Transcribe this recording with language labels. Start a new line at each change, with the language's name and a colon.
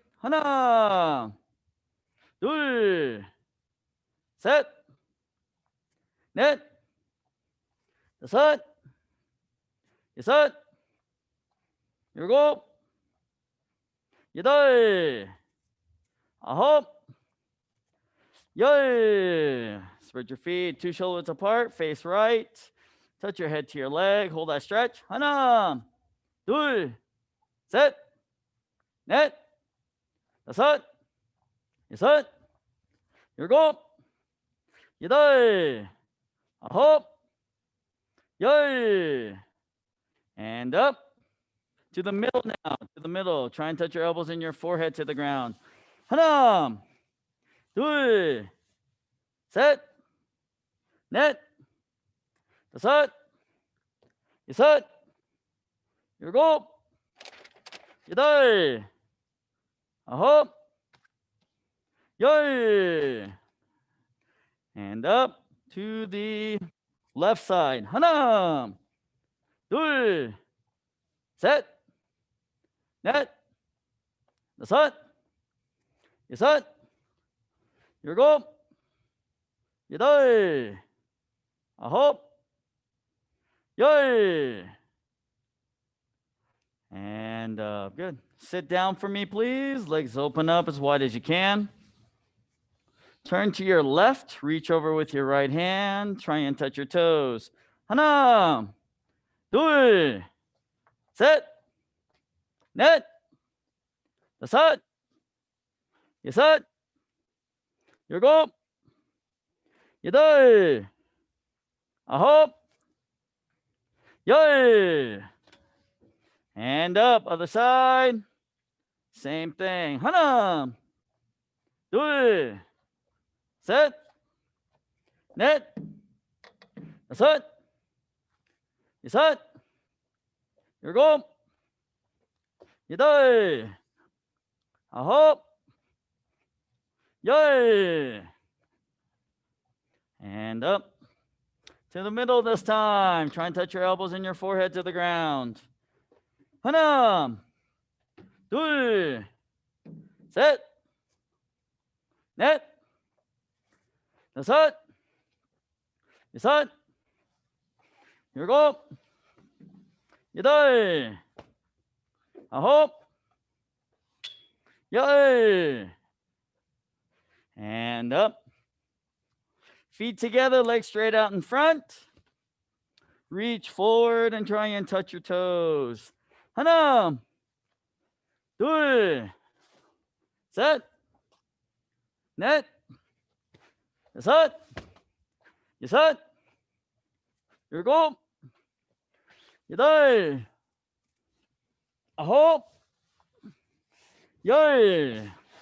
Korean: 하나, 둘, 셋, 넷, 다섯, 여섯, 일곱, 여덟, 아홉, 열.
English: Spread your feet, two shoulders apart, face right. Touch your head to your leg. Hold that stretch.
Korean: 하나, 둘, 셋, 넷, 다섯, 여섯, 일곱, 여덟, 아홉, 열.
English: And up to the middle now. To the middle. Try and touch your elbows and your forehead to the ground.
Korean: 하나, 둘, 셋, 넷, 다섯, 여섯, 일곱, 여덟, 아홉, 열.
English: And up to the left side.
Korean: 하나, 둘, 셋, 넷, 다섯, 여섯, 일곱, 여덟, 아홉, 열.
English: And good. Sit down for me, please. Legs open up as wide as you can. Turn to your left. Reach over with your right hand. Try and touch your toes.
Korean: 하나, 둘, 셋, 넷, 다섯, 여섯, 일곱, 여덟, 아홉, 열.
English: And up, other side. Same thing.
Korean: 하나, 둘, 셋, 넷, 다섯, 여섯, 일곱, 여덟, 아홉, 열.
English: And up to the middle this time. Try and touch your elbows and your forehead to the ground.
Korean: 하나, 둘, 셋, 넷, 다섯, 여섯, 일곱, 여덟, 아홉, 열.
English: And up. Feet together, legs straight out in front. Reach forward and try and touch your toes.
Korean: 하나, 둘, 셋, 넷, 여섯, 여섯, 일곱, 여덟, 아홉, 열.